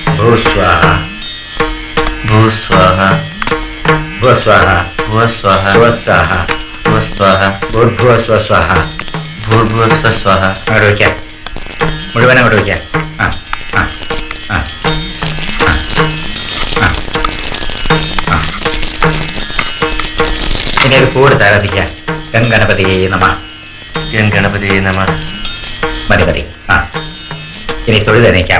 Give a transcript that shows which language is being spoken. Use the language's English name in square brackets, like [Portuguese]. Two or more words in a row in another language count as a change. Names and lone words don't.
[Sanskrit] भूस्वाहा भूस्वाहा भूस्वाहा भूस्वाहा भूस्वाहा भूस्वाहा भूर्भुवस्वाहा भूर्भुवस्वाहा. [Malayalam] അങ്ങോട്ട് വയ്ക്കാം, മുഴുവൻ അങ്ങോട്ട് വയ്ക്കാം. ഇനി ഒരു കൂടുതൽ ആരാധിക്കാം. [Sanskrit] ഗംഗണപതിയെ നമ, ഗംഗണപതിയെ നമ. [Malayalam] മതി മതി. ഇനി തൊഴുതെണീക്കാം.